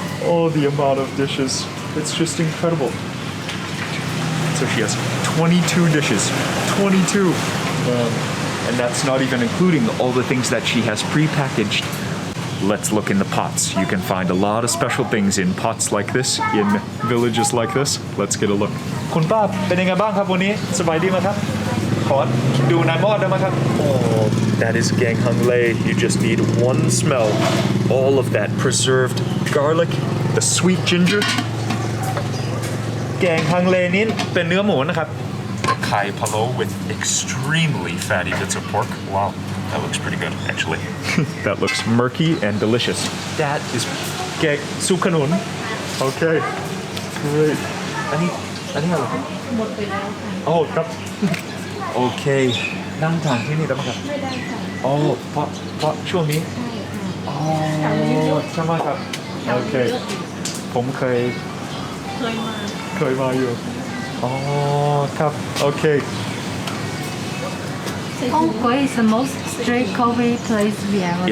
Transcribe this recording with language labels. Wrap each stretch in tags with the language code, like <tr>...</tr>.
<en>Oh, the amount of dishes. It's just incredible. So she has 22 dishes. 22! And that's not even including all the things that she has pre-packaged. Let's look in the pots. You can find a lot of special things in pots like this, in villages like this. Let's get a look.</en> <th>คุณป้าเป็นยังไงบ้างครับวันนี้สบายดีไหมครับขอดูในหม้อได้ไหมครับ</th> <en>Oh, that is gang hung lei. You just need one smell. All of that preserved garlic, the sweet ginger.</en> <th>แกงฮังเลนี้เป็นเนื้อหมูนะครับ</th> <en>Kai palo with extremely fatty bits of pork. Wow, that looks pretty good actually. That looks murky and delicious. That is kek sukanun. Okay, great. Any other? Oh,ครับ Okay.</en> <th>นั่งทานที่นี่ได้ไหมครับไม่ได้ค่ะ Oh, เพราะช่วงนี้อ๋อใช่ไหมครับ Okay. ผมเคยมาอยู่</th> <en>Oh, tough. Okay. Omkoi is the most strict COVID place we ever been.</en>